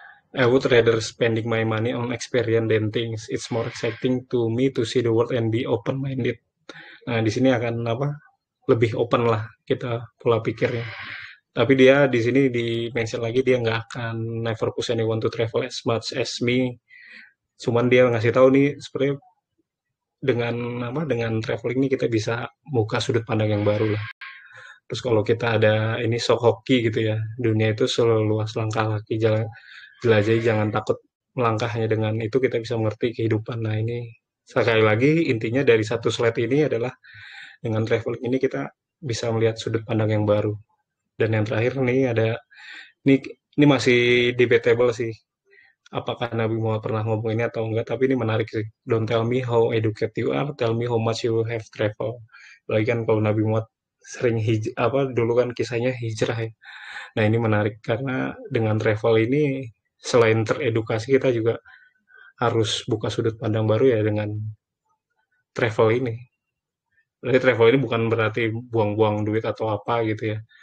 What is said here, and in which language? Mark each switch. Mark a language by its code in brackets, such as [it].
[en] I would rather spending my money on experience than things. It's more exciting to me to see the world and be open-minded. [id] Nah, di sini akan apa? Lebih open lah kita pola pikirnya. Tapi dia di sini di mention lagi dia nggak akan [en] never push anyone to travel as much as me. [id] Cuman dia ngasih tahu nih sebenarnya dengan apa dengan traveling ini kita bisa buka sudut pandang yang baru lah. Terus kalau kita ada ini sok hoki gitu ya, dunia itu seluas langkah kaki, jalan jelajahi, jangan takut melangkah, hanya dengan itu kita bisa mengerti kehidupan. Nah ini sekali lagi intinya dari satu slide ini adalah dengan traveling ini kita bisa melihat sudut pandang yang baru. Dan yang terakhir nih ada ini ini masih debatable sih. Apakah Nabi Muhammad pernah ngomong ini atau enggak, tapi ini menarik sih. [en] Don't tell me how educated you are, tell me how much you have travel. [id] Lagi kan kalau Nabi Muhammad sering apa dulu kan kisahnya hijrah ya. Nah ini menarik karena dengan travel ini selain teredukasi kita juga harus buka sudut pandang baru ya dengan travel ini. Jadi travel ini bukan berarti buang-buang duit atau apa gitu ya.